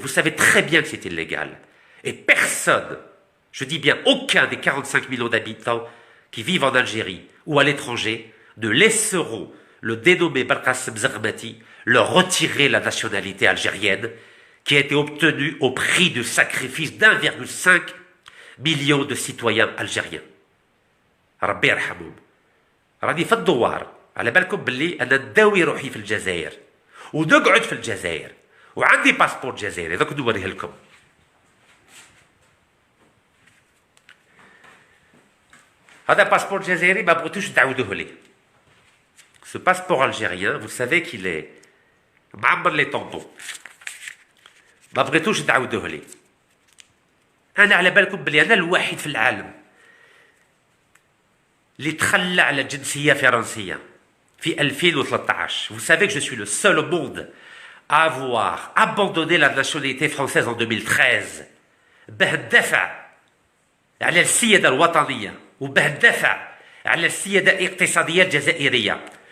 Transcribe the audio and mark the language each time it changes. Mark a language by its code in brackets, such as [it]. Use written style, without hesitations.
[fr] Vous savez très bien que c'est illégal. Et personne, je dis bien aucun des 45 millions d'habitants qui vivent en Algérie ou à l'étranger, ne laisseront le dénommé Belkacem Zermati leur retirer la nationalité algérienne qui a été obtenue au prix du sacrifice d'1,5 million de citoyens algériens. [ar] ربي يرحمهم. راني في الدوار على بالكم باللي انا نداوي روحي في الجزائر ونقعد في الجزائر وعندي باسبور جزائري، دوك نوريه لكم. هذا باسبور جزائري ما بغيتوش تعاودوه لي. [fr] Ce passeport algérien, vous savez qu'il est [ar] معمر لي طومبون. ما بغيتوش تعاودوه لي. انا على بالكم بلي انا الوحيد في العالم اللي تخلى على الجنسيه فرنسيه في 2013. [fr] Vous savez que je suis le seul au monde à avoir abandonné la nationalité française en 2013 [ar] باه ندافع على السياده الوطنيه وباه ندافع على السياده الاقتصاديه الجزائريه.